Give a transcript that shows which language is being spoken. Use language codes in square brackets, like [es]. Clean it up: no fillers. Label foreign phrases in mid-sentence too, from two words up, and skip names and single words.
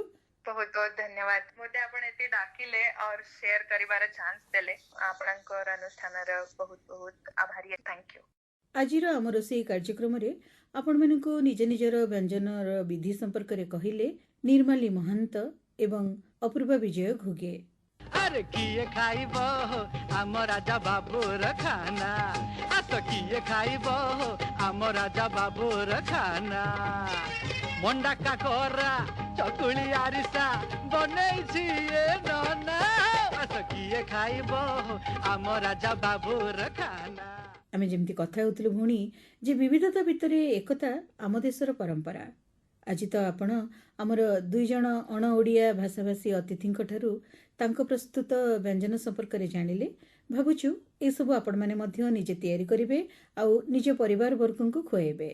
[or] ବହୁତ ବହୁତ ଧନ୍ୟବାଦ ମୋତେ ଆପଣ ଏତେ ଡାକିଲେ और ସେୟାର କରିବାର ଚାନ୍ସ ଦେଲେ। ଆପଣଙ୍କର ଅନୁଷ୍ଠାନର ବହୁତ ବହୁତ ଆଭାରୀ। [en] Thank you. [or] ଆଜିର ଆମ ରୋଷେଇ କାର୍ଯ୍ୟକ୍ରମରେ ଆପଣମାନଙ୍କୁ ନିଜ ନିଜର ବ୍ୟଞ୍ଜନର ବିଧି ସମ୍ପର୍କରେ କହିଲେ ନିର୍ମାଲି ମହାନ୍ତ ଏବଂ ଅପୂର୍ବା ବିଜୟ ଘୁଗେ। [spv] ଆରେ କିଏ ଖାଇବ ହୋ ଆମ ରାଜା ବାବୁର ଖାନା, ଆସ କିଏ ଖାଇବ ହୋ ଆମ ରାଜା ବାବୁର ଖାନା। ମଣ୍ଡା କାକରା ଚକୁଲି ଆରିସା ବନେଇଛି ଏ ନନା, ଆସ କିଏ ଖାଇବ ହୋ ଆମ ରାଜା ବାବୁର ଖାନା। [or] ଆମେ ଯେମିତି କଥା ହେଉଥିଲୁ ଭଉଣୀ ଯେ ବିବିଧତା ଭିତରେ ଏକତା ଆମ ଦେଶର ପରମ୍ପରା। ଆଜି ତ ଆପଣ ଆମର 2 ଜଣ ଅଣ ଓଡ଼ିଆ ଭାଷାଭାଷୀ ଅତିଥିଙ୍କ ଠାରୁ ତାଙ୍କ ପ୍ରସ୍ତୁତ ବ୍ୟଞ୍ଜନ ସମ୍ପର୍କରେ ଜାଣିଲେ। ଭାବୁଛୁ ଏସବୁ ଆପଣମାନେ ମଧ୍ୟ ନିଜେ ତିଆରି କରିବେ ଆଉ ନିଜ ପରିବାରବର୍ଗଙ୍କୁ ଖୁଆଇବେ।